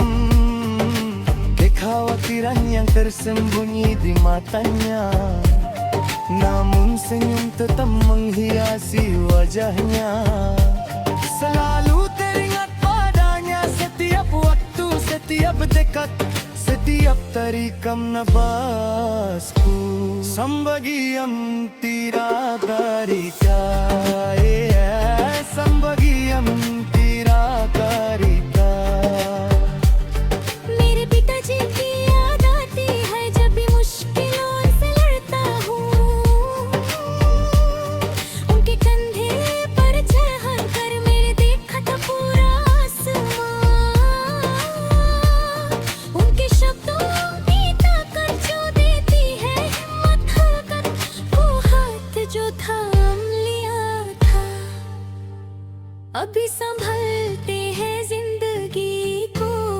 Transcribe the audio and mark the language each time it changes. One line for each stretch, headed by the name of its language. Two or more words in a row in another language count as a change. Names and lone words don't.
Indonesian: Kekhawatiran yang tersembunyi di matanya, namun senyum tetap menghiasi wajahnya. Selalu teringat padanya setiap waktu, setiap dekat, setiap tarikan nafasku. Sambagiam tira tarika, sambagiam tira tarika.
Hindi: मेरे पिताजी की याद आती है जब भी मुश्किलों से लड़ता हूँ, उनके कंधे पर चढ़ कर मेरे देखा था पूरा आसमां, उनके शब्दों की ताकत जो देती है हिम्मत हरकत, वो हाथ जो थाम लिया था, अभी संभलते हैं जिंदगी को।